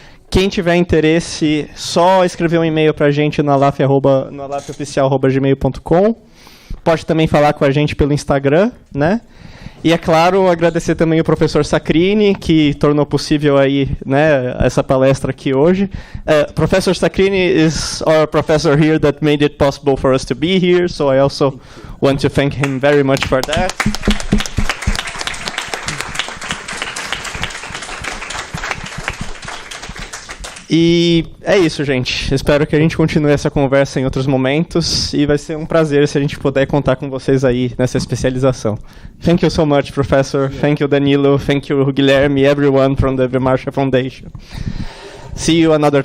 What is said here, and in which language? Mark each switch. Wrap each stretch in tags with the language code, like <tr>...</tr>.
<pt>Quem tiver interesse, só escrever um e-mail para a gente no alafoficial@gmail.com. Pode também falar com a gente pelo Instagram, né? E, é claro, agradecer também o professor Sacrini, que tornou possível aí, né, essa palestra aqui hoje.</pt> <en>Professor Sacrini is our professor here that made it possible for us to be here, so I also want to thank him very much for that.</en> <pt>E é isso, gente. Espero que a gente continue essa conversa em outros momentos e vai ser um prazer se a gente puder contar com vocês aí nessa especialização.</pt> <en>Thank you so much, Professor. Thank you, Danilo. Thank you, Guilherme, everyone from the Vimarsha Foundation. See you another time.</en>